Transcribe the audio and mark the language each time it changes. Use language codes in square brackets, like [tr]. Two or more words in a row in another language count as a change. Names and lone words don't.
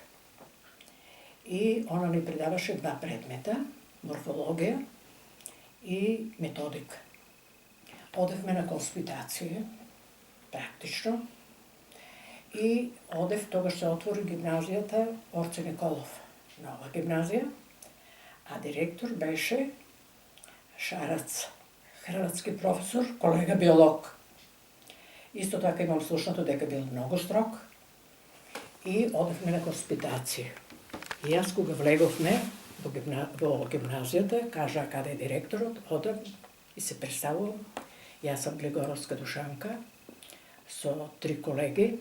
[mk] И она ни предаваше 2 предмета, морфологија и методика. Одевме на конспитација, практично, и одев, тогаш се отвори гимназијата Орце Николов, нова гимназија, а директор беше Šarac, hrvatski profesor, kolega biolog. Isto така имам слушнато дека бил многу строг и одевме на хоспитација. И јас кога влеговме во гимназијата, кажа каде е директорот, одам и се представувам. Јас сум Глигоровска Душанка со 3 колеги.